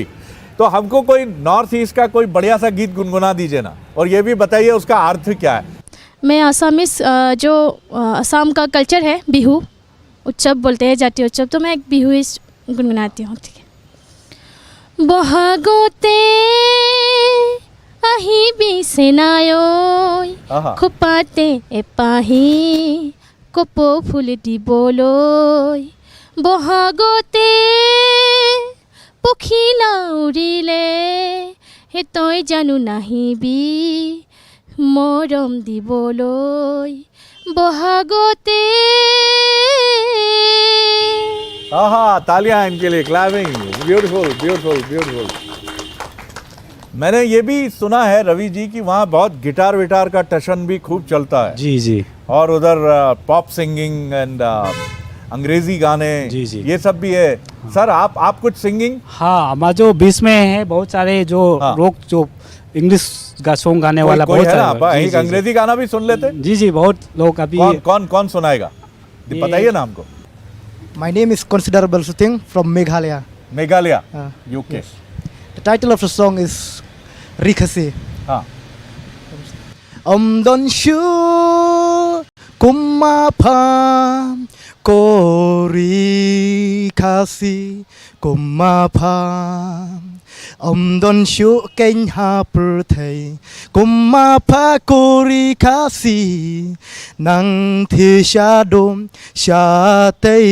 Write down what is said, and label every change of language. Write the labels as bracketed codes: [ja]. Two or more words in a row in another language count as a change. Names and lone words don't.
[hi] तो हमको कोई नॉर्थ ईस्ट का कोई बढ़िया सा गीत गुनगुना दीजिए ना, और ये भी बताइए उसका अर्थ क्या है। मैं आसामीस जो असम का कल्चर है बिहू उत्सव बोलते हैं, जातीय उत्सव, तो मैं एक बिहू गुनगुनाती हूँ। ठीक है। [as] बहागोते আহি বিছেনায়ৈ খোপাতে এপাহি কপৌ ফুল দিবলৈ বহাগতে পখিলা উৰিলে হে তই জানো নাহিবি মৰম দিবলৈ বহাগতে। [hi] तालियां इनके लिए, क्लैपिंग, [en] beautiful beautiful beautiful. [hi] मैंने ये भी सुना है रवि जी कि वहाँ बहुत गिटार विटार का टशन भी खूब चलता है। जी जी। और उधर [en] pop singing and [hi] अंग्रेजी गाने, जी जी, ये सब भी है। सर आप कुछ सिंगिंग? हाँ, हमारा जो बीच में है बहुत सारे जो रॉक जो इंग्लिश का सॉन्ग गाने वाला बहुत सारा। एक अंग्रेजी गाना भी सुन लेते? जी जी, बहुत लोग अभी। कौन सुनाएगा, बताइए ना हमको। [en] My name is Considerable Suting from Meghalaya. Meghalaya, UK. Yes. The title of the song is Rikasi. [kha] Don shu kumapam korikasi kumapam don shu kenya perthai kumapa korikasi nang thi shadom shatei